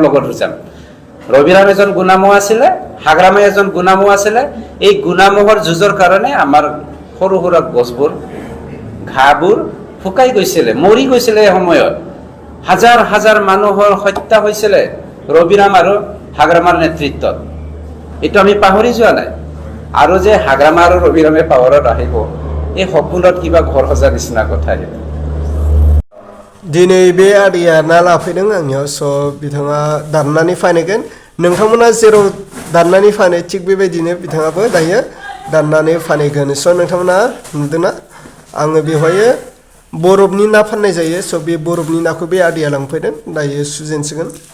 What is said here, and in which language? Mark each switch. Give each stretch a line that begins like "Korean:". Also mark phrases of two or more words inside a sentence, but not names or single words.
Assamese: লগত বুজাম ৰবিৰাম এজন গুণামহ আছিলে হাগ্ৰামাই এজন গুণামহ আছিলে এই গুণামহৰ যুঁজৰ কাৰণে আমাৰ সৰু সৰু গছবোৰ ঘাঁবোৰ শুকাই গৈছিলে মৰি গৈছিলে এই সময়ত হাজাৰ হাজাৰ মানুহৰ হত্যা হৈছিলে ৰবিৰাম আৰু হাগ্ৰামাৰ নেতৃত্বত এইটো আমি পাহৰি যোৱা নাই আৰু যে হাগ্ৰামা আৰু ৰবিৰামে পাৱাৰত আহিব এই সপোনত কিবা ঘৰ সজা নিচিনা কথা
Bodo: दिनै बे आदैया ना लाफैदों आंनियाव बिथाङा दाननानै फानहैगोन नोंथांमोना जेराव दाननानै फानो थिग बेबायदिनो बिथाङाबो दायो दाननानै फानहैगोन नोंथांमोना नुदोंना आङो बेवहाय बरफनि ना फाननाय जायो बे बरफनि नाखौ बे आदैया लांफैदों दायो सुजेनसिगोन।